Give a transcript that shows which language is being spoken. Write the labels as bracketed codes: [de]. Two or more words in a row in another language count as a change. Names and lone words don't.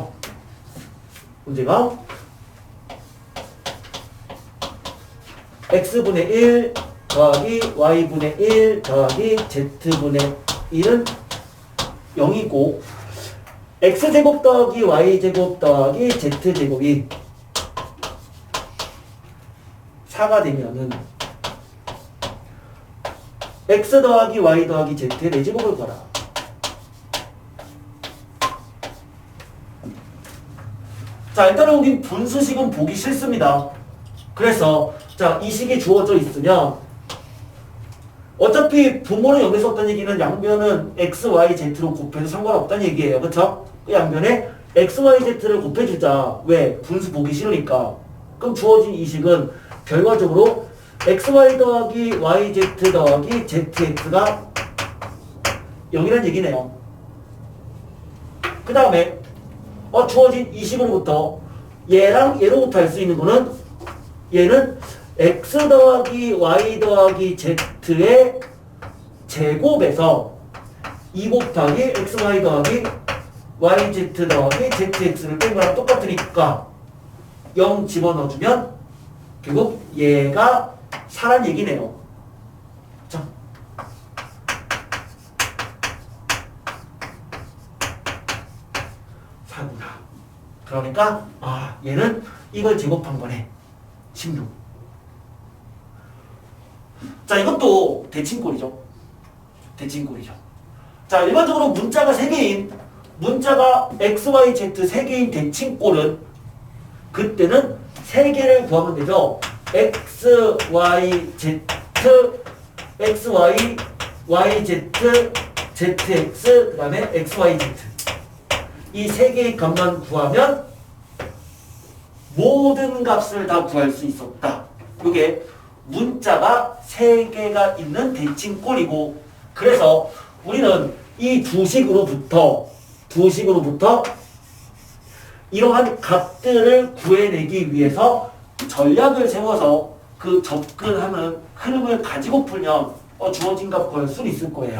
[ko] 문제가 x분의 1 더하기 y분의 1 더하기 z분의 1은 0이고 x제곱 더하기 y제곱 더하기 z제곱이 4가 되면은 x 더하기 y 더하기 z의 4제곱을 구하라. 자, 일단은 우린 분수식은 보기 싫습니다. 그래서 이 식이 주어져 있으면 어차피 분모는 여기서 없다는 얘기는 양변은 x, y, z로 곱해도 상관없다는 얘기예요. 그쵸? 그 양변에 x, y, z를 곱해주자. 왜? 분수 보기 싫으니까. 그럼 주어진 이 식은 결과적으로 x, y 더하기 y, z 더하기 z, x가 0이라는 얘기네요. 그 다음에 주어진 이 식으로부터 얘랑 얘로부터 할 수 있는 거는 얘는 x 더하기 y 더하기 z의 제곱에서 2 곱하기 x, y 더하기 y, z 더하기 z, x를 뺀 거랑 똑같으니까 0 집어넣어주면 결국 얘가 4란 얘기네요. 자, 4구나. 그러니까 얘는 이걸 제곱한 거네. 16. 자, 이것도 대칭꼴이죠. 자, 일반적으로 문자가 3개인 문자가 x, y, z 3개인 대칭꼴은 그때는 3개를 구하면 되죠. x, y, z, x, y, y, z, z, x, 그 다음에 x, y, z 이 3개의 값만 구하면 모든 값을 다 구할 수 있었다. 이게 문자가 3개가 있는 대칭꼴이고, 그래서 우리는 이 두 식으로부터 이러한 값들을 구해내기 위해서 전략을 세워서 그 접근하는 흐름을 가지고 풀면 주어진 값 구할 수 있을 거예요.